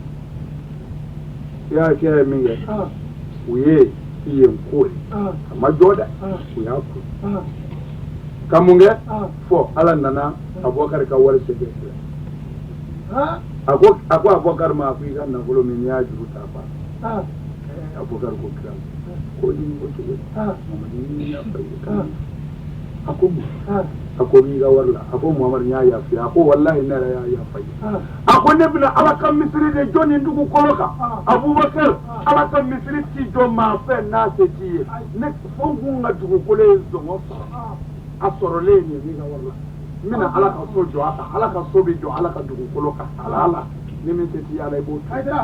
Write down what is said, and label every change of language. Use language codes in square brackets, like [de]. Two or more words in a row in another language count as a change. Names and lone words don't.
[bm] kira ye min kɛ u ye yen ko ye a ma jɔ dɛ u y'a ko ka mun kɛ fɔ ala nana Abubakar ka wari segin kira a ko Abubakar ma a ko i ka nafolo min n'i y'a juru ta ban Abubakar ko kira ko ni ko cogo Muhammad ni y'a fɔ a ko n'i ka wari la a ko Muhammad y'a yafi a ko wallahi ne yɛrɛ y'a yafa a ko ne bɛna ala ka misiri de jɔ nin dugukolo kan Abubakar ala ka misiri ti jɔ maa fɛ n'a se t'i ye ne fo n kun ka dugukolo ye zɔngɔ sɔrɔ a sɔrɔlen ye n'i ka wari la n bɛna ala ka so jɔ a kan ala ka so bɛ jɔ ala ka dugukolo kan ala ni min se t'i ye ala i b'o ta